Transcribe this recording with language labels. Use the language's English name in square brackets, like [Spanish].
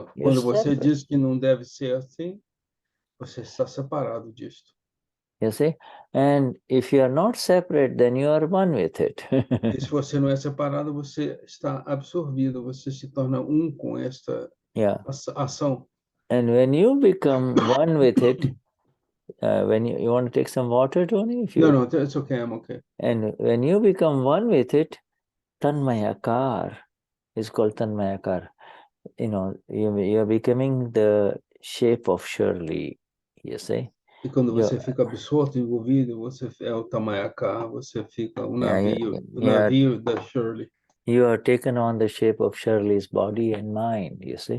[Portuguese] Quando você diz que não deve ser assim, você está separado disto. [English] You see, and if you are not separate, then you are one with it. [Portuguese] E se você não é separado, você está absorvido, você se torna com esta ação. [English] And when you become one with it, when you want to take some water, Tony? No, it's okay, I'm okay. And when you become one with it, Tanmayakar is called Tanmayakar. You are becoming the shape of Shirley, you see. [Portuguese] E quando você fica absorto, envolvido, você é o Tamayakar, você fica navio da Shirley. [English] You are taken on the shape of Shirley's body and mind, you see.